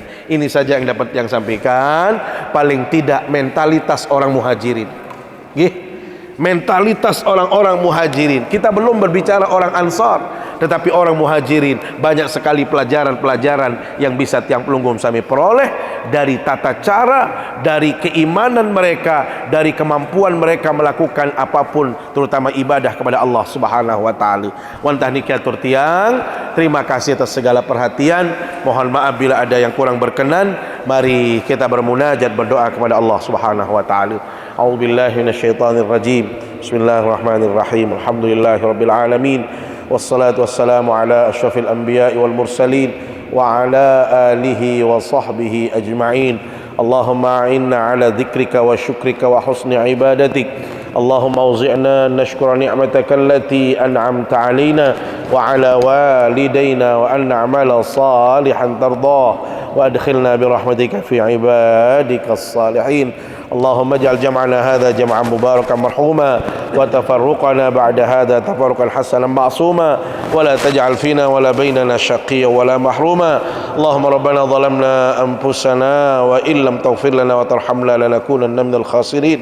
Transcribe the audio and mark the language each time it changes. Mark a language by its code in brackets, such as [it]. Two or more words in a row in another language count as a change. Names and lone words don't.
[id] Ini saja yang dapat yang sampaikan, paling tidak mentalitas orang muhajirin. Nggih. Mentalitas orang-orang muhajirin. Kita belum berbicara orang ansar, tetapi orang muhajirin banyak sekali pelajaran-pelajaran yang bisa [sas] tiang pelunggum sami [id] peroleh dari tata cara, dari keimanan mereka, dari kemampuan mereka melakukan apapun, terutama ibadah kepada Allah [ar] سبحانه وتعالى. [sas] Wantah nikatur tiang, [id] terima kasih atas segala perhatian. Mohon maaf bila ada yang kurang berkenan. Mari kita bermunajat, berdoa kepada Allah [ar] سبحانه وتعالى. أعوذ بالله من الشيطان الرجيم. بسم الله الرحمن الرحيم. الحمد لله رب العالمين. والصلاة والسلام على أشرف الأنبياء والمرسلين وعلى آله وصحبه أجمعين. اللهم أعنا على ذكرك وشكرك وحسن عبادتك. اللهم أوزعنا أن نشكر نعمتك التي أنعمت علينا وعلى والدينا وأن نعمل صالحا ترضاه وأدخلنا برحمتك في عبادك الصالحين. اللهم اجعل جمعنا هذا جمعا مباركا مرحوما وتفرقنا بعد هذا تفرقا حسنا معصوما ولا تجعل فينا ولا بيننا شقيا ولا محروما. اللهم ربنا ظلمنا أنفسنا وإن لم تغفر لنا وترحمنا لنكونن من الخاسرين.